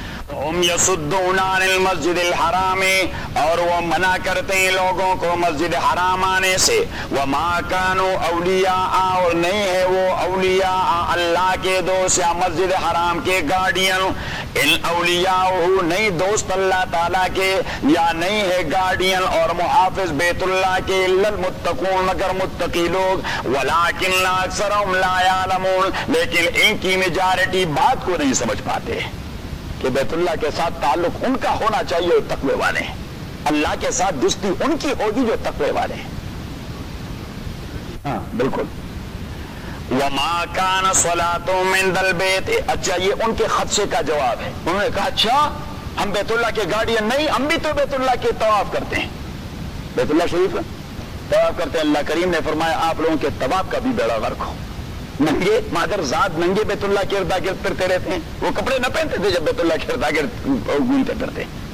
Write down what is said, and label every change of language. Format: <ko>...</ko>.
<ur>ہم</ur> <ar>یصدون عن المسجد الحرام,</ar> <ur>اور وہ منع کرتے ہیں لوگوں کو مسجد حرام آنے سے,</ur> <ar>وما کانوا اولیاء,</ar> <ur>اور نہیں ہے وہ اولیاء اللہ کے دوست یا مسجد حرام کے گارڈین, ان اولیاء ہو نہیں دوست اللہ تعالیٰ کے, یا نہیں ہے گارڈین اور محافظ بیت اللہ کے,</ur> <ar>الا المتقون</ar> <ur>مگر متقی لوگ,</ur> <ar>ولیکن اکثرهم لا یعلمون,</ar> <ur>لیکن ان کی میجارٹی بات کو نہیں سمجھ پاتے کہ بیت اللہ کے ساتھ تعلق ان کا ہونا چاہیے جو تقوی والے ہیں, اللہ کے ساتھ دوستی ان کی ہوگی جو تقوی والے ہیں. ہاں بالکل.</ur> <ar>وما کان صلاتهم عند البيت,</ar> <ur>اچھا یہ ان کے خدشے کا جواب ہے, انہوں نے کہا اچھا ہم بیت اللہ کے گارڈین نہیں, ہم بھی تو بیت اللہ کے طواف کرتے ہیں, بیت اللہ شریف طواف کرتے ہیں, اللہ کریم نے فرمایا آپ لوگوں کے طواف کا بھی بیڑا غرق ہو, ننگے مادر ذات ننگے بیت اللہ کے ارد گرد پھرتے رہتے ہیں, وہ کپڑے نہ پہنتے تھے جب بیت اللہ کے ارد گرد گھومتے پھرتے,</ur>